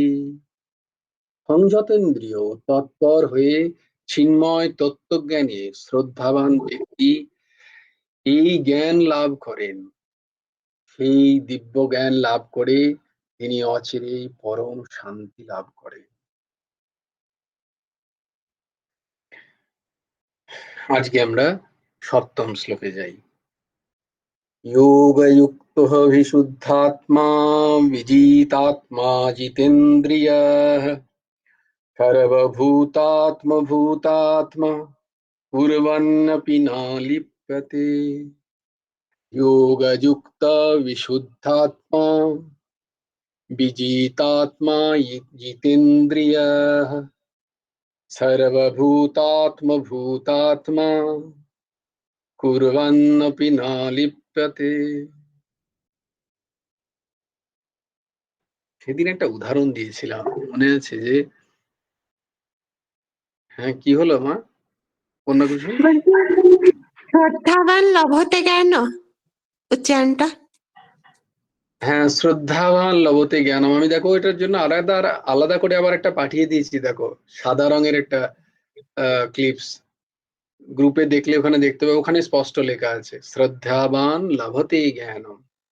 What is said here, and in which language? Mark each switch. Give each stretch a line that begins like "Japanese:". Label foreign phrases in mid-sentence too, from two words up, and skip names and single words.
Bangla: সংযতেন্দ্রিয় তৎপর হয়ে চিন্ময় তত্ত্বজ্ঞানী শ্রদ্ধাবান ব্যক্তি এই জ্ঞান লাভ করেন, সেই দিব্য জ্ঞান লাভ করে তিনি অচিরেই পরম শান্তি লাভ করেন। আজকে আমরা সপ্তম শ্লোকে যাই।
Sanskrit: योगयुक्तः विशुद्धात्मा विजितात्मा जितेन्द्रियः सर्वभूतात्मभूतात्मा कुर्वन्नपि न लिप्यते। योगयुक्त विशुद्धात्मा विजितात्मा जितेन्द्रियः सर्वभूतात्मभूतात्मा कुर्वन्नपि न लिप्यते।
Bangla: সেদিন একটা উদাহরণ দিয়েছিলাম, মনে আছে যে, হ্যাঁ কি হলো মা, কন্যা কুসুম? বলছি
Sanskrit: श्रद्धावान लभते ज्ञान
Bangla: উচ্চারণটা।
Sanskrit: হ্যাঁ, श्रद्धावान लभते ज्ञानम।
Bangla: আমি দেখো এটার জন্য আলাদা আলাদা করে আবার একটা পাঠিয়ে দিয়েছি, দেখো সাদা রঙের একটা ক্লিপস, গ্রুপে দেখলে ওখানে দেখতে পাবে, ওখানে স্পষ্ট লেখা আছে
Sanskrit: श्रद्धावान लभते ज्ञानम।